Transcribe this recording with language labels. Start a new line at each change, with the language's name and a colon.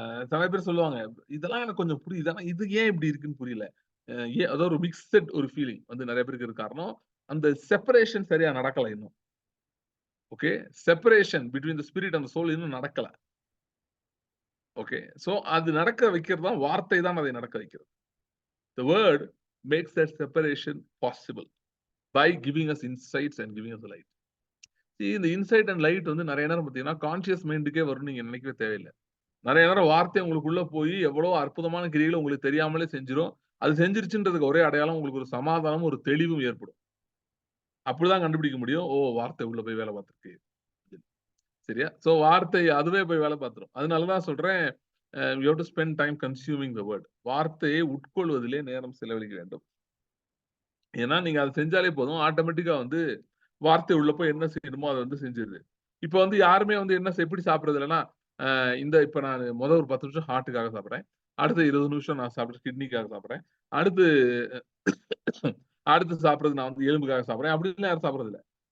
Tamil: சில பேர் சொல்லுவாங்க, இதெல்லாம் எனக்கு கொஞ்சம் புரியுது, ஆனா இது ஏன் இப்படி இருக்குன்னு புரியல. ஏன் அதாவது ஒரு மிக்ஸட் ஒரு ஃபீலிங் வந்து நிறைய பேருக்கு இருக்கு. காரணம் அந்த செப்பரேஷன் சரியா நடக்கல இன்னும். Okay,
English: separation between the spirit and soul
Tamil: இன்னும் நடக்கல. ஓகே, சோ அது நடக்க வைக்கிறது தான் வார்த்தை, தான் அதை நடக்க வைக்கிறது.
English: The word makes that separation possible by giving us insights and giving us light.
Tamil: இந்த இன்சைட் அண்ட் லைட் வந்து நிறைய நேரம் பாத்தீங்கன்னா கான்சியஸ் மைண்டுக்கே வரும்னு நீங்க நினைக்கவே தேவையில்லை. நிறைய நேரம் வார்த்தை உங்களுக்குள்ள போய் எவ்வளவு அற்புதமான கிரியைகளை உங்களுக்கு தெரியாமலே செஞ்சிரும். அது செஞ்சிருச்சுன்றதுக்கு ஒரே அடையாளம், உங்களுக்கு ஒரு சமாதானமும் ஒரு தெளிவும் ஏற்படும். அப்படிதான் கண்டுபிடிக்க முடியும். ஓ, வார்த்தை உள்ள போய் வேலை பார்த்திருக்கு. சரியா? சோ வார்த்தை அதுவே போய் வேலை பார்த்துரும். அதனாலதான் சொல்றேன்,
English: you have to spend time consuming the word.
Tamil: வார்த்தையை உட்கொள்வதிலே நேரம் செலவழிக்க வேண்டும். ஏன்னா நீங்க அதை செஞ்சாலே போதும், ஆட்டோமேட்டிக்கா வந்து வார்த்தை உள்ள போய் என்ன செய்யணுமோ அதை வந்து செஞ்சிருது. இப்ப வந்து யாருமே வந்து என்ன எப்படி சாப்பிடுறது இல்லைன்னா, இப்ப நான் முதல் ஒரு 10 நிமிஷம் ஹார்ட்டுக்காக சாப்பிடுறேன், அடுத்த 20 நிமிஷம் நான் சாப்பிடுறேன் கிட்னிக்காக சாப்பிடுறேன், அடுத்து அடுத்து சாப்பிடுறது நான் வந்து எலும்புக்காக சாப்பிடுறேன், அப்படின்னு யாரும் சாப்பிடுறது இல்லை.